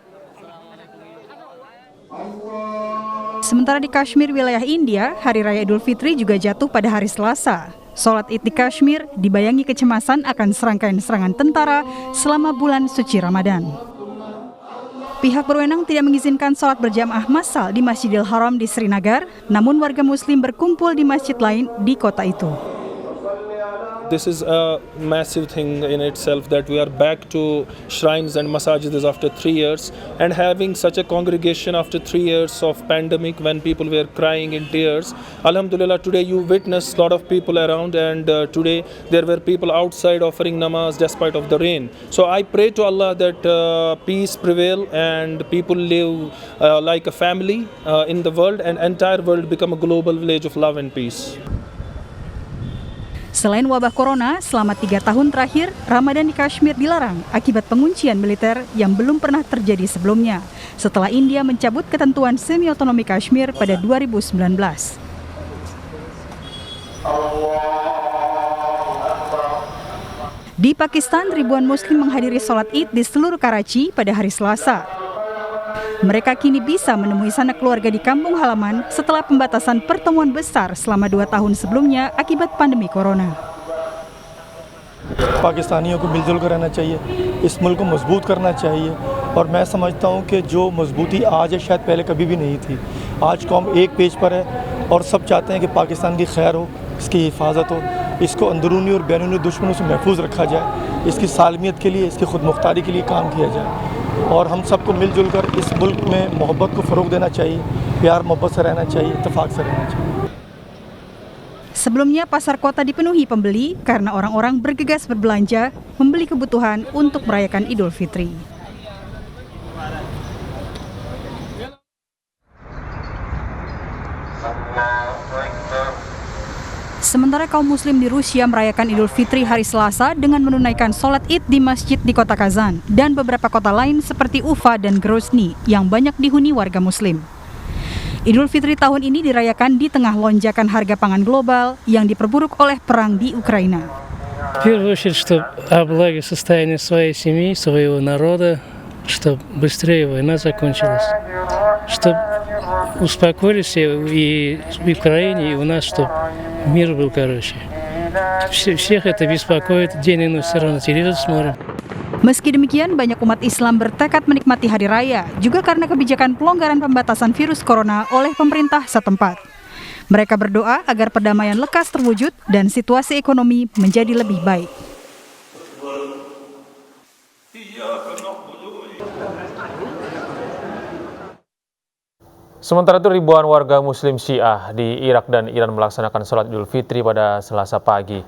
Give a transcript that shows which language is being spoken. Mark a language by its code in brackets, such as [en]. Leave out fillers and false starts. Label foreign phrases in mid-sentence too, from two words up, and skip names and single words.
[id] Sementara di Kashmir, wilayah India, Hari Raya Idul Fitri juga jatuh pada hari Selasa. Sholat Id di Kashmir dibayangi kecemasan akan serangkaian serangan tentara selama bulan suci Ramadan. Pihak berwenang tidak mengizinkan sholat berjamaah massal di Masjidil Haram di Srinagar, namun warga Muslim berkumpul di masjid lain di kota itu. [en] This is a massive thing in itself that we are back to shrines and masajids after 3 years, and having such a congregation after 3 years of pandemic when people were crying in tears. Alhamdulillah, today you witness a lot of people around, and today there were people outside offering namaz despite of the rain. So I pray to Allah that peace prevail and people live like a family in the world, and entire world become a global village of love and peace. [id] Selain wabah corona, selama 3 tahun terakhir, Ramadan di Kashmir dilarang akibat penguncian militer yang belum pernah terjadi sebelumnya, setelah India mencabut ketentuan semi-otonomi Kashmir pada 2019. Di Pakistan, ribuan Muslim menghadiri sholat Id di seluruh Karachi pada hari Selasa. Mereka kini bisa menemui sanak keluarga di kampung halaman setelah pembatasan pertemuan besar selama 2 tahun sebelumnya akibat pandemi corona. [ur] پاکستانیوں کو مل جل کر رہنا چاہیے، اس ملک کو مضبوط کرنا چاہیے، اور میں سمجھتا ہوں کہ جو مضبوطی آج ہے شاید پہلے کبھی بھی نہیں تھی. آج قوم ایک پیج پر ہے اور سب چاہتے ہیں کہ پاکستان کی خیر ہو، اس کی حفاظت ہو، اس کو اندرونی اور بیرونی دشمنوں سے محفوظ رکھا جائے، اس کی سالمیت کے لیے، اس کی خود مختاری کے لیے کام کیا جائے، اور ہم سب کو مل جل کر اس ملک میں محبت کو فروغ دینا چاہیے، پیار محبت سے رہنا چاہیے، اتفاق سے رہنا چاہیے. [id] Sebelumnya pasar kota dipenuhi pembeli karena orang-orang bergegas berbelanja membeli kebutuhan untuk merayakan Idul Fitri. Sementara kaum Muslim di Rusia merayakan Idul Fitri hari Selasa dengan menunaikan sholat Id di masjid di kota Kazan dan beberapa kota lain seperti Ufa dan Grozny yang banyak dihuni warga Muslim. Idul Fitri tahun ini dirayakan di tengah lonjakan harga pangan global yang diperburuk oleh perang di Ukraina. [ru] В первую очередь, чтобы облаги состояния своей семьи, своего народа, чтобы быстрее война закончилась, чтобы успокоились и в Украине, и у нас, чтобы мир был, короче. Всех это беспокоит, день и ночь все равно телевизор смотрим. [id] Meski demikian, banyak umat Islam bertekad menikmati hari raya, juga karena kebijakan pelonggaran pembatasan virus corona oleh pemerintah setempat. Mereka berdoa agar perdamaian lekas terwujud dan situasi ekonomi menjadi lebih baik. Sementara itu ribuan warga Muslim Syiah di Irak dan Iran melaksanakan sholat Idul Fitri pada Selasa pagi.